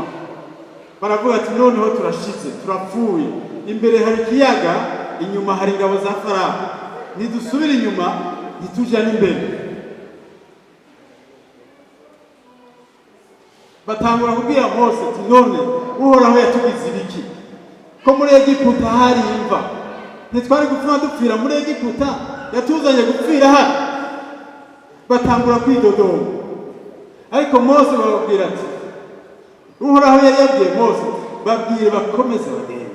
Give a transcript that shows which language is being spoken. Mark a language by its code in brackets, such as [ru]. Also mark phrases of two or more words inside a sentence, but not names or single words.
[rn] Baravuga ati, noneho turashize, turapfuye. Imbere hari ikiyaga, inyuma hari ingabo za Farawo, nidusubira inyuma ntituja n'imbere. Batangura kubwira Mose ati, none Uhoraho yatugize ibiki? Ko muri Egiputa hari imva, ntitwari gupfa dupfira muri Egiputa, yatuzanye gupfira hano. Batangura kwidodoma, ariko Mose bababwira ati, Uhoraho yari yabwiye Mose, babwire bakomeze bagende.